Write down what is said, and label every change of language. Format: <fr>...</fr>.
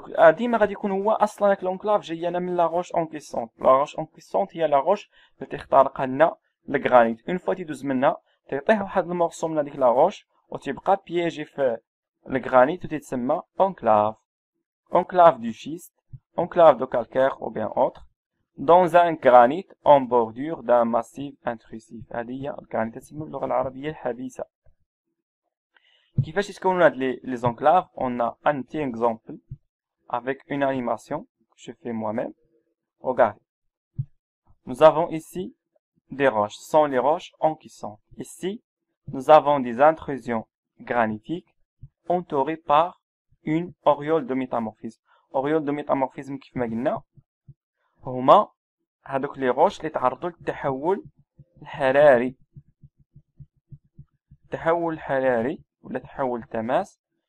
<ar>ديما غادي يكون هو اصلا هاك لونكلاف جايه من لا روش انكيسونت. لا روش انكيسونت هي لا روش اللي تخترقها لنا الغرانيت. اون فوا تيدوز منها تيطيح واحد المورسو من هذيك لا روش وتيبقى بييجي في الغرانيت وتتسمى enclave.</ar> <fr>Enclave du schiste, enclave de calcaire ou bien autre, dans un granit en bordure d'un massif intrusif.</fr> <ar>هذه هي الغرانيت تسمى باللغه العربيه الحديثه. كيفاش يتكونوا هاد les enclaves?</ar> <fr>On a un petit exemple avec une animation que je fais moi-même. Regardez. Nous avons ici des roches. Ce sont les roches encaissantes. Ici, nous avons des intrusions granitiques entourées par une auréole de métamorphisme. Auréole de métamorphisme</fr> <ar>كيف ما قلنا هما هادوك</ar> <fr>les roches</fr> <ar>اللي تعرضوا للتحول الحراري. التحول الحراري ولا تحول التماس.</ar>